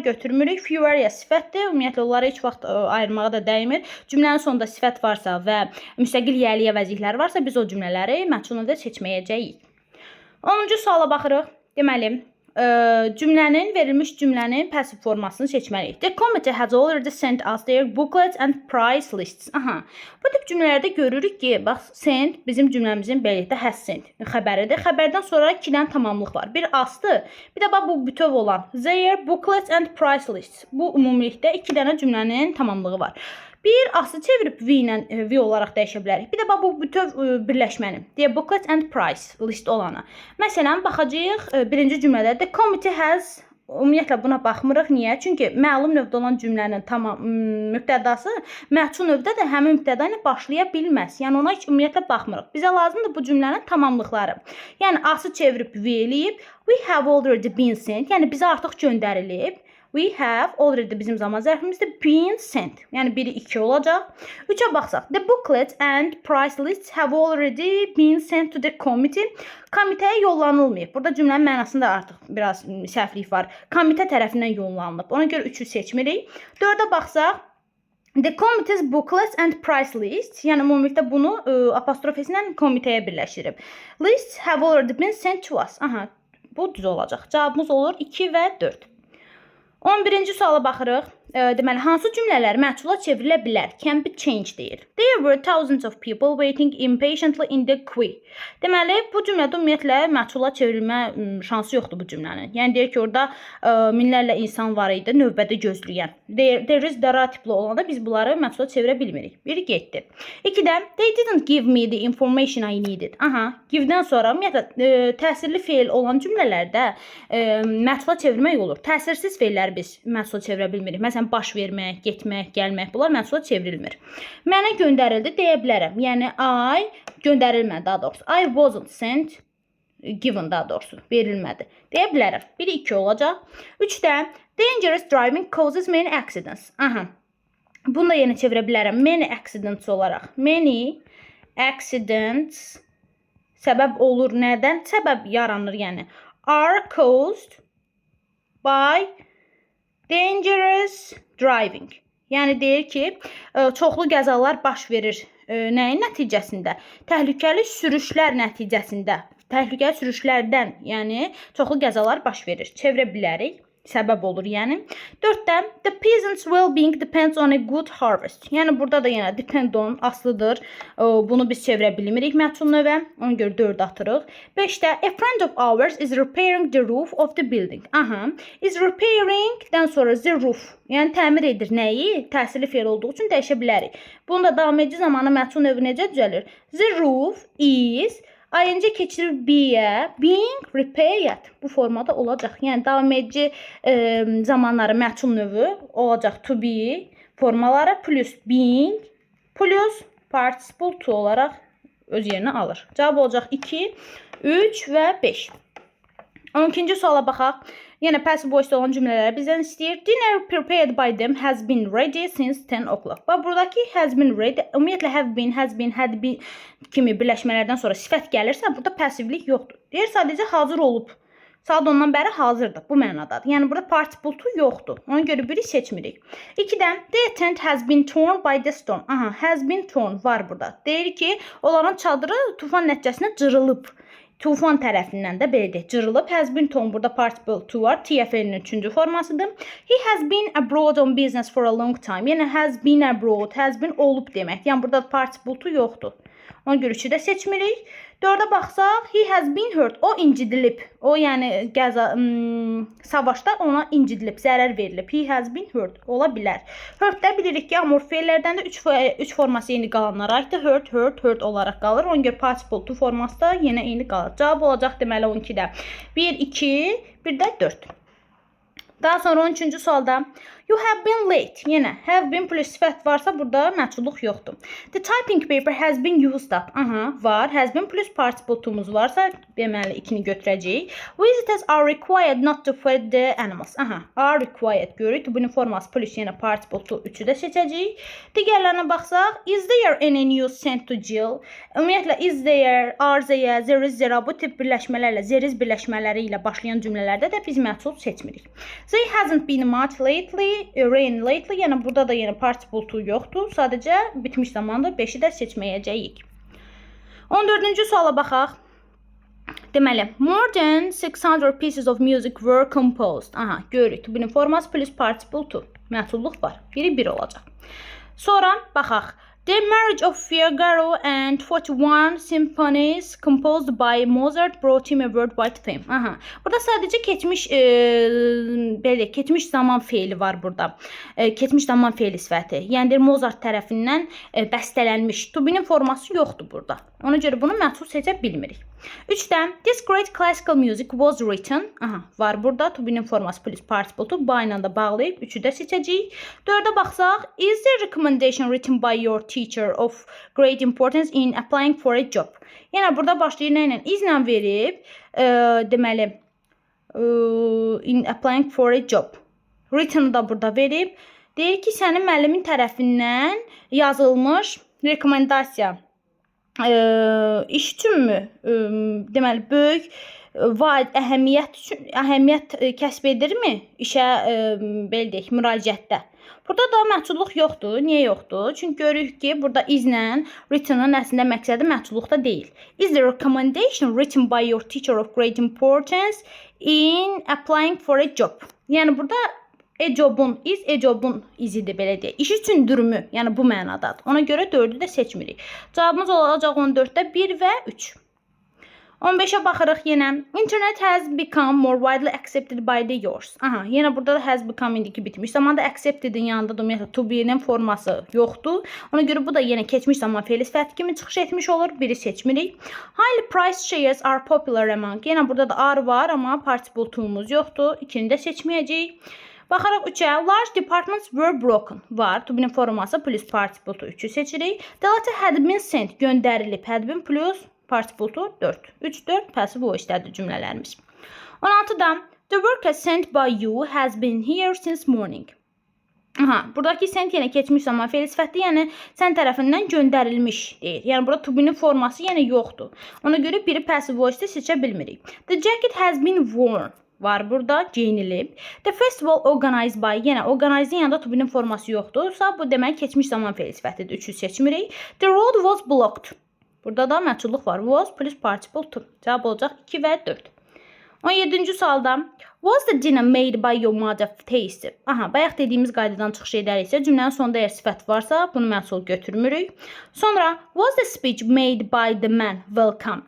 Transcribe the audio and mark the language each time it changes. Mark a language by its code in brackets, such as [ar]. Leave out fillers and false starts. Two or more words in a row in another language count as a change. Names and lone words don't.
[az] Götürmürük. Fewer ya sifətdir. Ümumiyyətlə onları heç vaxt ayırmağa da dəymir. Cümlənin sonunda sifət varsa və müstəqil yəli əvəzliklər varsa biz o cümlələri məchul növdə seçməyəcəyik. 10-cu suala baxırıq. Deməli, cümlənin, verilmiş cümlənin passive formasını seçməliyik. [en] The committee has already sent us their booklets and price lists. Aha. [az] Bu tip cümlələrdə görürük ki, bax, sent bizim cümləmizin belirtdə [en] has sent [az] xəbəridir. Xəbərdən sonra 2 dənə tamamlıq var. Bir aslı, bir də bax bu bütöv olan [en] their booklets and price lists. [az] Bu ümumilikdə 2 dənə cümlənin tamamlığı var. Bir ası çevirib V ilə V olaraq dəyişə bilərik. Bir də bax bu bütöv birləşmənin. Deyə [en] booklet and price list [az] olanı. Məsələn, baxacağıq birinci cümlədə [en] the committee has. [az] Ümumiyyətlə buna baxmırıq. Niyə? Çünki məlum növdə olan cümlənin tamam mübtədası məchul növdə də həmin mübtəda ilə başlaya bilməz. Yəni ona heç ümumiyyətlə baxmırıq. Bizə lazımdır bu cümlənin tamamlıqları. Yəni ası çevirib V eləyib. [en] We have already been sent. [az] Yəni bizə artıq göndərilib. [en] We have already [az] bizim zaman zərfimizdə [en] been sent. [az] Yəni biri 2 olacaq. 3-ə baxsaq. [en] The booklet and price lists have already been sent to the committee. [az] Komitəyə yollanılmayıb. Burada cümlənin mənasında artıq biraz səhvlik var. Komitə tərəfindən yollanılıb. Ona görə 3-ü seçmirik. 4-ə baxsaq. [en] The committee's booklets and price lists. [az] Yəni ümumilikdə bunu apostrofesi ilə komitəyə birləşdirib. [en] Lists have already been sent to us. [az] Aha, bu düz olacaq. Cavabımız olur 2 və 4. 11-ci suala baxırıq. Deməli, hansı cümlələr məchula çevrilə bilər? [en] Can be changed deyir. There were thousands of people waiting impatiently in the queue. [az] Deməli, bu cümlədə ümumiyyətlə məchula çevrilmə şansı yoxdur bu cümlənin. Yəni deyir ki, orada minlərlə insan var idi növbədə gözləyən. [en] There is [az] dara tipli olanda biz bunları məchula çevirə bilmirik. Biri getdi. [en] 2-də they didn't give me the information I needed. Aha, [az] give-dən sonra ümumiyyətlə təsirli feil olan cümlələrdə məchula çevirmək olur. Təsirsiz feilləri biz məchula çevirə bilmirik. Məsələn, baş vermək, getmək, gəlmək, bunlar məchula çevrilmir. Mənə göndərildi deyə bilərəm. Yəni I göndərilmədi daha doğrusu. [en] I wasn't sent, given [az] daha doğrusu verilmədi. Deyə bilərəm. Biri 2 olacaq. [en] 3-də dangerous driving causes many accidents. Aha. [az] Bunu da yenə çevirə bilərəm. [en] Many accidents olaraq. Many accidents [az] səbəb olur nədən? Səbəb yaranır yəni. [en] Are caused by dangerous driving. [az] Yəni deyir ki, çoxlu qəzalar baş verir nəyin nəticəsində? Təhlükəli sürüşlər nəticəsində. Təhlükəli sürüşlərdən, yəni çoxlu qəzalar baş verir. Çevirə bilərik. Səbəb olur yəni. [en] 4-də the peasants' well-being depends on a good harvest. [az] Yəni burada da yenə [en] depend on [az] aslıdır. Bunu biz çevirə bilmirik məchul növə. Ona görə 4 atırıq. [en] 5-də a friend of ours is repairing the roof of the building. Aha. Is repairing-dən sonra the roof. [az] Yəni təmir edir nəyi? Təsirli feil olduğu üçün dəyişə bilərik. Bunu da davam edici zamanı məchul növü necə düzəlir? [en] The roof is ING keçirir be-yə, being repaired. [az] Bu formada olacaq. Yəni davam edici zamanları məchul növü olacaq [en] to be [az] formaları [en] plus being plus participle to [az] olaraq öz yerinə alır. Cavab olacaq 2, 3 və 5. 12-ci suala baxaq. Yenə [en] passive voice [az] olan cümlələri bizdən istəyir. [en] Dinner prepared by them has been ready since 10 o'clock. [az] Bax, buradakı [en] has been ready, [az] ümumiyyətlə [en] have been, has been, had been [az] kimi birləşmələrdən sonra sifət gəlirsə, burada passivlik yoxdur. Deyir, sadəcə hazır olub. Saat ondan bəri hazırdır. Bu mənadadır. Yəni, burada [en] participle to [az] yoxdur. Ona görə biri seçmirik. 2-dən, [en] the tent has been torn by the storm. [az] Aha, [en] has been torn [az] var burada. Deyir ki, onların çadırı tufan nəticəsində cırılıb. Tufan tərəfindən də belə deyək, cırılıb. [en] Has been torn, [az] burada [en] participle to [az] var. TFL-nin 3-cü formasıdır. [en] He has been abroad on business for a long time. [az] Yəni, [en] has been abroad, has been [az] olub demək. Yəni, burada [en] participle to [az] yoxdur. Ona görə 3-ü də seçmirik. 4-ə baxsaq, [en] he has been hurt. [az] O incidilib. O, yəni, savaşda ona incidilib, zərər verilib. [en] He has been hurt. [az] Ola bilər. Hurt-də bilirik ki, amor feillərdən də 3 forması eyni qalanlara aiddir. [en] Hurt, hurt, hurt [az] olaraq qalır. Ona görə [en] participle to [az] forması da yenə eyni qalır. Cavab olacaq deməli 12-də. 1, 2, bir də 4. Daha sonra 13-cü sualda [en] you have been late. [az] Yenə [en] have been plus [az] sifət varsa burada məchulluq yoxdur. [en] The typing paper has been used up. [az] Aha, var. [en] Has been plus participle to'muz [az] varsa deməli 2-ni götürəcəyik. [en] Visitors are required not to feed the animals. [az] Aha, [en] are required [az] görürük. Bunun forması plus yenə [en] participle to [az] 3-ü də seçəcəyik. Digərlərinə baxsaq, [en] is there any news sent to Jill? [az] Ümumiyyətlə [en] is there, are there, there is there [az] bu tip birləşmələrlə, [en] there is [az] birləşmələri ilə başlayan cümlələrdə də biz məchul seçmirik. [en] There hasn't been much lately. Rain lately, [az] yəni burada da yenə [en] participle to [az] yoxdur. Sadəcə bitmiş zamanda 5-i də seçməyəcəyik. 14-cü suala baxaq. Deməli, [en] more than 600 pieces of music were composed. [az] Aha, görürük. Bunun forması [en] plus participle to. [az] Məchulluq var. Biri 1 olacaq. Sonra baxaq. [en] The Marriage of Figaro and 41 Symphonies composed by Mozart brought him a worldwide fame. Aha. [az] Burada sadəcə keçmiş zaman feili var burada. Keçmiş zaman feili sifəti. Yəni Mozart tərəfindən bəstələnmiş. [en] To be- [az] nin forması yoxdur burada. Ona görə bunu məhsul seçə bilmirik. [en] 3-dən This great classical music was written. [az] Aha, var burada. [en] To be- [az] nin forması [en] plus participle to. [az] Bu ilə də bağlayıb 3-ü də seçəcəyik. 4-ə baxsaq, [en] is the recommendation written by your teacher of great importance in applying for a job? [az] Yəni burada başlayır nə ilə? İzlə verib, deməli, [en] in applying for a job. [az] Written-ı da burada verib. Deyir ki, sənin müəllimin tərəfindən yazılmış rekomendasiya iş üçünmü? Deməli, böyük əhəmiyyət kəsb edirmi işə, belə deyək, müraciətdə? Burada da məhsulluq yoxdur. Niyə yoxdur? Çünki görürük ki, burada izlə written-ın əslində məqsədi məhsulluqda deyil. [en] Is the recommendation written by your teacher of great importance in applying for a job? [az] Yəni burada e-jobun izidir, belə deyək. İş üçündürmü? Yəni bu mənadadır. Ona görə 4-ü də seçmirik. Cavabımız olacaq 14-də 1 və 3. 15'e baxırıq yenə. [en] Internet has become more widely accepted by the yours. [az] Aha, yenə burada da [en] has become [az] indiki bitmiş. Zamanda accepted'in yanında da ümumiyyətlə [en] to be'nin [az] forması yoxdur. Ona görə bu da yenə keçmiş zaman fe'li sifəti kimi çıxış etmiş olur. Biri seçmirik. [en] Highly priced shares are popular among. [az] Yenə burada da are var, amma [en] participle to'muz [az] yoxdur. İkini də seçməyəcəyik. Baxaraq 3'ə. [en] Large departments were broken. [az] Var. [en] To be'nin [az] forması [en] plus participle to [az] 3'ü seçirik. [en] The letter had been sent. [az] Göndərilib. [en] Had been plus participle to [az] 4. 3, 4 [en] passive voice'lərdir [az] cümlələrimiz. [en] 16'da the worker sent by you has been here since morning. [az] Aha, buradakı sent yenə keçmiş zaman fe'li sifətli, yəni sən tərəfindən göndərilmiş deyir. Yəni burada [en] to be'nin [az] forması yenə yoxdur. Ona görə biri [en] passive voice'da [az] seçə bilmirik. [en] The jacket has been worn. [az] Var burada, geyinilib. [en] The festival organized by, [az] yenə organized-in yanında [en] to be'nin [az] forması yoxdursa, bu demək keçmiş zaman fe'li sifətidir. 3'ü seçmirik. [en] The road was blocked. [az] Burada da məhsulluq var. Was [en] plus participle to. [az] Cavab olacaq 2 və 4. 17-ci sualda [en] was the dinner made by your mother tasty? [az] Aha, bayaq dediyimiz qaydadan çıxış edəriksə, cümlənin sonunda əgər sifət varsa, bunu məhsul götürmürük. [en] Sonra was the speech made by the man welcomed?